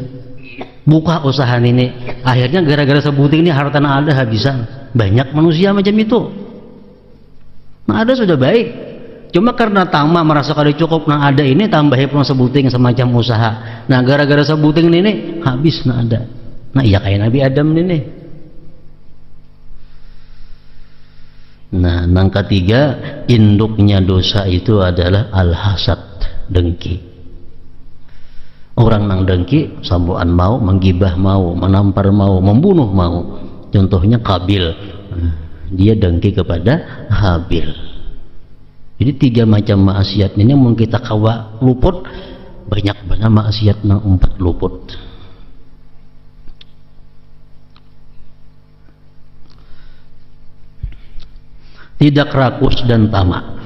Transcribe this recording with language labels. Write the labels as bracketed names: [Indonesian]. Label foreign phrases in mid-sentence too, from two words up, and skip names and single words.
[Banjar] Buka usaha ini, akhirnya gara-gara sebuting ini harta yang ada habisan. Banyak manusia macam itu. Nah ada sudah baik, cuma karena tamak merasa kada cukup. Nah ada ini tambahi pun sebuting semacam usaha. Nah gara-gara sebuting ini habis nah ada. [Indonesian] Nah iya kayak Nabi Adam ini. Nah yang ketiga, induknya dosa itu adalah al-hasad, dengki. [Banjar] Orang nang dengki, sambuan mau, menggibah mau, menampar mau, membunuh mau. [Indonesian] Contohnya Qabil, dia dengki kepada Habil. [Banjar] Jadi 3 macam maksiat ini mau kita kawa luput, banyak maksiat nang 4 luput. [Indonesian] Tidak rakus dan tamak.